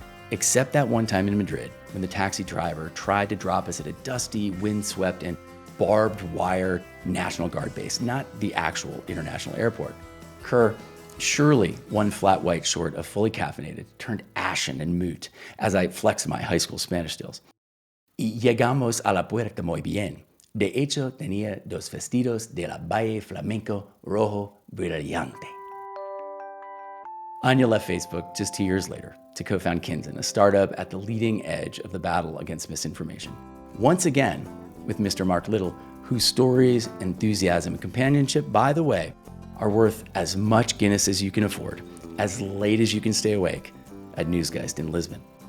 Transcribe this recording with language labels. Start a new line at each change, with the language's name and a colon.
English: Except that one time in Madrid, when the taxi driver tried to drop us at a dusty, windswept, and barbed wire National Guard base, not the actual international airport. Kerr, surely one flat white short of fully caffeinated, turned ashen and mute as I flexed my high school Spanish skills.
Spanish: Y llegamos a la puerta muy bien. De hecho, tenía dos vestidos de la Valle Flamenco rojo brillante.
English: Áine left Facebook just 2 years later to co-found Kinzen, a startup at the leading edge of the battle against misinformation. Once again, with Mr. Mark Little, whose stories, enthusiasm, and companionship, by the way, are worth as much Guinness as you can afford, as late as you can stay awake at Newsgeist in Lisbon.